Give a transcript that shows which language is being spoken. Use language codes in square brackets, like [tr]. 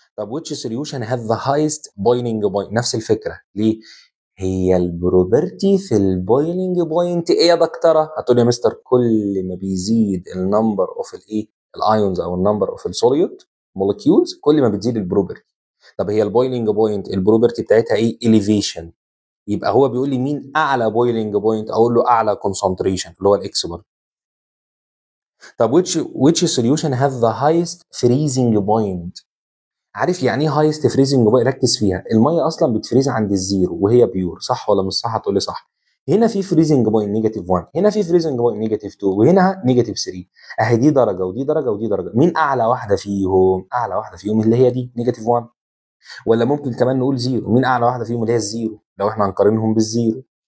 [en] طب which solution have the highest boiling point؟ [ar] نفس الفكره. ليه؟ هي البروبرتي في البويلنج بوينت ايه يا دكتوره؟ هتقول يا مستر كل ما بيزيد النمبر اوف الايه؟ الايونز او النمبر اوف السوليوت مولكيولز كل ما بتزيد البروبرتي. طب هي البويلنج بوينت البروبرتي بتاعتها ايه؟ elevation. يبقى هو بيقول لي مين اعلى بويلنج بوينت؟ اقول له اعلى كونسنتريشن اللي هو الاكس برضه. [en] طب which solution have the highest freezing point؟ [ar] عارف يعني ايه [en] highest freezing point؟ ركز فيها. [ar] الميه اصلا بتفريز عند الزيرو وهي بيور، صح ولا مش صح؟ هتقول لي صح. هنا في فريزنج بوينت نيجاتيف 1، هنا في فريزنج بوينت نيجاتيف 2، وهنا نيجاتيف 3. اهي دي درجه ودي درجه ودي درجه. مين اعلى واحده فيهم؟ اعلى واحده فيهم اللي هي دي نيجاتيف 1. ولا ممكن كمان نقول زيرو. مين اعلى واحده فيهم؟ اللي هي الزيرو لو احنا هنقارنهم بالزيرو.